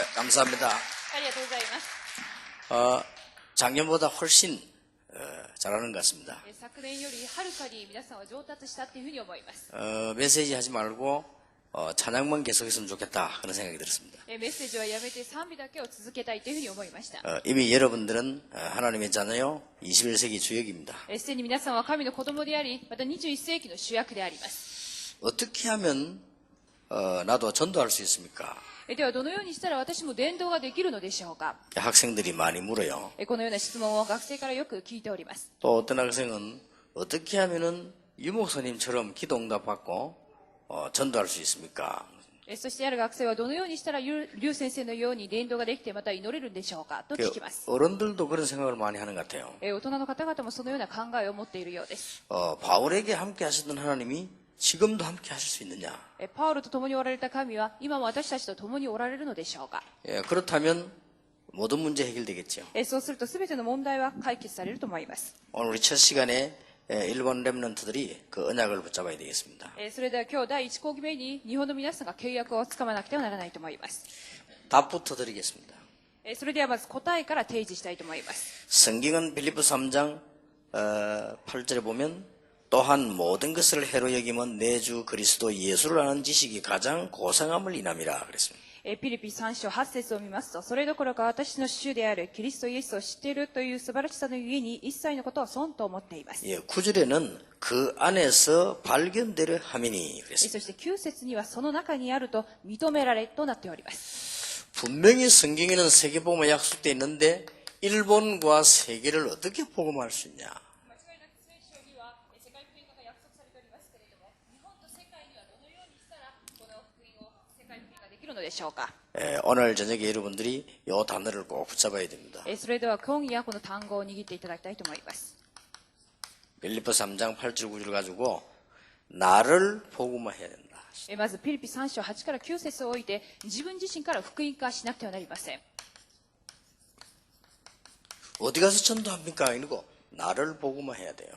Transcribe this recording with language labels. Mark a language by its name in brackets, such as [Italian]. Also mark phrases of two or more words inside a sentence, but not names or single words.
[Korean] 감사합니다. [Japanese] ありがとうございます。 [Korean] 작년보다 훨씬 잘하는 것 같습니다. [Japanese] 昨年よりはるかに皆さんは上達したっていうふうに思います。 [Korean] 메시지 하지 말고 찬양만 계속했으면 좋겠다 그런 생각이 들었습니다. [Japanese] メッセージはやめて賛美だけを続けたいというふうに思いました。 [Korean] 이미 여러분들은 하나님의 자녀요 21세기 주역입니다. [Japanese] すでに皆さんは神の子供であり、また21世紀の主役であります。 [Korean] 어떻게 하면 나도 전도할 수 있습니까? [Japanese] ではどのようにしたら私も伝道ができるのでしょうか。 [Korean] 학생들이 많이 물어요. [Japanese] このような質問を学生からよく聞いております。 [Korean] 또 어떤 학생은 어떻게 하면은 유목사님처럼 기도 응답 받고 전도할 수 있습니까? [Japanese] そしてある学生はどのようにしたら劉先生のように伝道ができてまた祈れるんでしょうかと聞きます。 [Korean] 어른들도 그런 생각을 많이 하는 것 같아요. [Japanese] 大人の方々もそのような考えを持っているようです。 [Korean] 바울에게 함께 하시던 하나님이 지금도 함께 하실 수 있느냐? [Japanese] パウロと共におられた神は今も私たちと共におられるのでしょうか。 [Korean] 그렇다면 모든 문제 해결되겠죠. [Japanese] そうすると全ての問題は解決されると思います。 [Korean] 오늘 우리 첫 시간에 일본 렘넌트들이 그 언약을 붙잡아야 되겠습니다. [Japanese] それでは今日第1講義目に日本の皆さんが契約をつかまなくてはならないと思います。 [Korean] 답부터 드리겠습니다. [Japanese] それではまず答えから提示したいと思います。 [Korean] 성경은 빌립보 3장 8절에 보면 또한 모든 것을 해로 여기면 내 주 그리스도 예수를 아는 지식이 가장 고상함을 인함이라 그랬습니다. [Japanese] ピリピ3章8節を見ますと、それどころか私の主であるキリストイエスを知っているという素晴らしさのゆえに一切のことを損と思っています。 [Korean] 9절에는 그 안에서 발견되려 함이니 그랬습니다. [Japanese] そして9節にはその中にあると認められとなっております。 [Korean] 분명히 성경에는 세계복음이 약속되어 있는데 일본과 세계를 어떻게 복음할 수 있냐? 오늘 저녁에 여러분들이 이 단어를 꼭 붙잡아야 됩니다. [Japanese] それでは今夜この単語を握っていただきたいと思います。 [Korean] 빌립보 3장 8절 9절 가지고 나를 복음화해야 된다. [Japanese] まずピリピ3章8から9節を置いて自分自身から福音化しなくてはなりません。 [Korean] 어디 가서 전도합니까? 이러고 나를 복음화해야 돼요.